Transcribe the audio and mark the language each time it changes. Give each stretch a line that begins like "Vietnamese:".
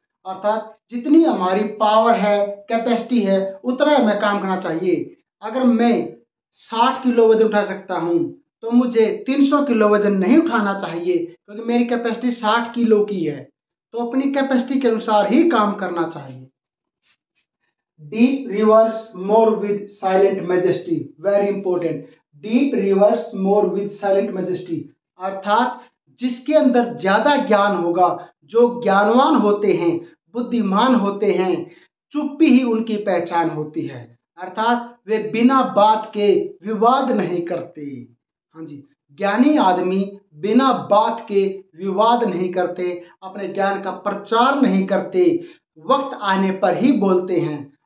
Hindi: अर्थात जितनी हमारी पावर है, कैपेसिटी है, उतना हमें काम करना चाहिए। अगर मैं 60 किलो वजन उठा सकता हूँ तो मुझे 300 किलो वजन नहीं उठाना चाहिए क्योंकि मेरी कैपेसिटी 60 किलो की है। तो अपनी कैपेसिटी के अनुसार ही काम करना चाहिए।
English: Deep rivers more with silent majesty. Very important. Deep rivers more with silent majesty.
Hindi: अर्थात जिसके अंदर ज्यादा ज्ञान होगा, जो ज्ञानवान होते हैं, बुद्धिमान होते हैं, चुप्पी ही उनकी पहचान होती है। अर्थात वे बिना बात के विवाद नहीं करते। हाँ जी, ज्ञानी आदमी बिना बात के विवाद नहीं करते, अपने ज्ञान का प्रचार नहीं करते, वक्त आने पर ही बोलते हैं।